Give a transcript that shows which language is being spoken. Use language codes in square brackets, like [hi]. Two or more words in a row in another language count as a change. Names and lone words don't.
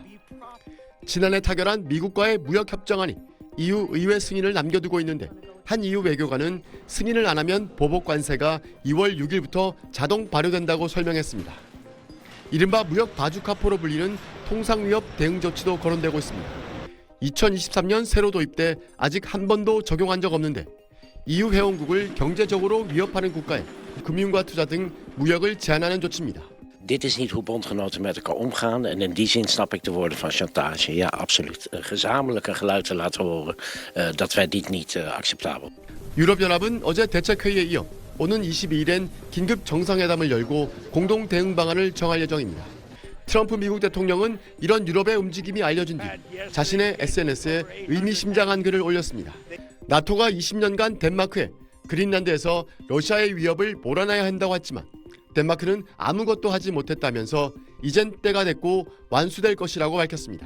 [ko] 지난해 타결한 미국과의 무역협정안이 EU 의회 승인을 남겨두고 있는데 한 EU 외교관은 승인을 안 하면 보복 관세가 2월 6일부터 자동 발효된다고 설명했습니다. 이른바 무역 바주카포로 불리는 통상위협 대응 조치도 거론되고 있습니다. 2023년 새로 도입돼 아직 한 번도 적용한 적 없는데 EU 회원국을 경제적으로 위협하는 국가에 금융과 투자 등 무역을 제한하는 조치입니다. [nl] Dit is niet hoe bondgenoten met elkaar omgaan en in die zin snap ik de woorden van chantage. Ja, absoluut. Gezamenlijk een geluid te laten horen dat wij dit niet acceptabel. [ko] 유럽연합은 어제 대책회의에 이어 오는 22일엔 긴급 정상회담을 열고 공동 대응 방안을 정할 예정입니다. 트럼프 미국 대통령은 이런 유럽의 움직임이 알려진 뒤 자신의 SNS에 의미심장한 글을 올렸습니다. 나토가 20년간 덴마크에 그린란드에서 러시아의 위협을 몰아내야 한다고 했지만 덴마크는 아무것도 하지 못했다면서 이젠 때가 됐고 완수될 것이라고 밝혔습니다.